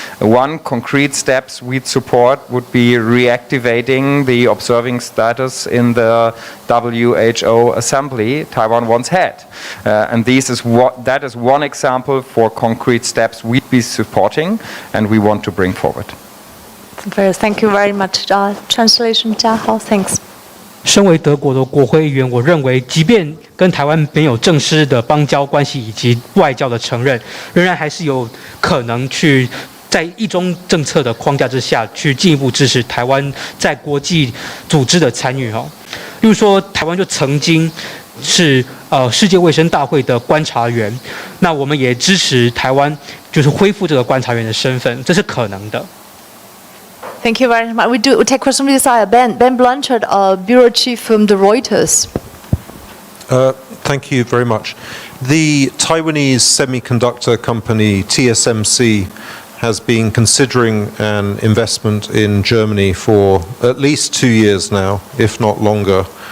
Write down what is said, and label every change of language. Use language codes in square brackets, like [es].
[en] One concrete steps we'd support would be reactivating the observing status in the WHO assembly Taiwan once had. And that is one example for concrete steps we'd be supporting and we want to bring forward. Thank you very much. Translation, Jia Hao, thanks. [zh] 身为德国的国会议员，我认为，即便跟台湾没有正式的邦交关系以及外交的承认，仍然还是有可能去在一中政策的框架之下，去进一步支持台湾在国际组织的参与。例如说，台湾就曾经是世界卫生大会的观察员，那我们也支持台湾就是恢复这个观察员的身份，这是可能的。 [en] Thank you very much. We take question from this side. Ben Blanchard, bureau chief from the Reuters. Thank you very much. The Taiwanese semiconductor company TSMC has been considering an investment in Germany for at least 2 years now, if not longer.